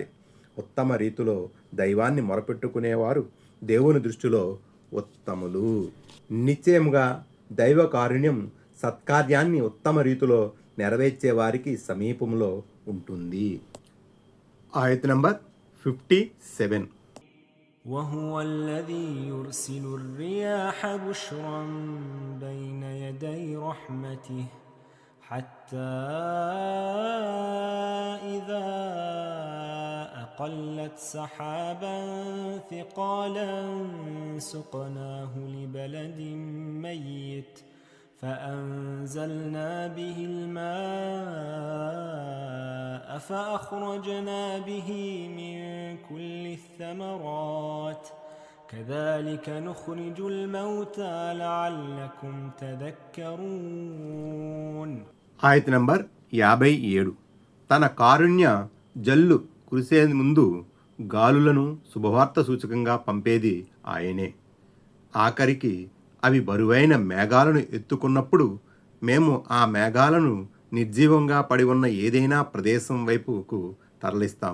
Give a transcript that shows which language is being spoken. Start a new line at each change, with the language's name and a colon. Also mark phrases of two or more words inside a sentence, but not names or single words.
Telugu: ఉత్తమ రీతిలో దైవాన్ని మొరపెట్టుకునేవారు దేవుని దృష్టిలో ఉత్తములు. నిశ్చయముగా దైవ కారుణ్యం సత్కార్యాన్ని ఉత్తమ రీతిలో నెరవేర్చే వారికి సమీపంలో ఉంటుంది. ఆయత్ నంబర్ 57.
Arabic: وهو الذي يرسل الرياح بشرا بين يدي رحمته حتى إذا أقلت سحابا ثقالا سقناه لبلد ميت فأنزلنا به الماء فأخرجنا به من كل الثمرات كذلك نخرج الموتى لعلكم تذكرون.
Telugu: ఆయత్ నంబర్ 57. తన కారుణ్య జల్లు కురిసే ముందు గాలులను శుభవార్త సూచకంగా పంపేది ఆయనే. ఆఖరికి అవి బరువైన మేఘాలను ఎత్తుకున్నప్పుడు మేము ఆ మేఘాలను నిర్జీవంగా పడి ఉన్న ఏదైనా ప్రదేశం వైపుకు తరలిస్తాం.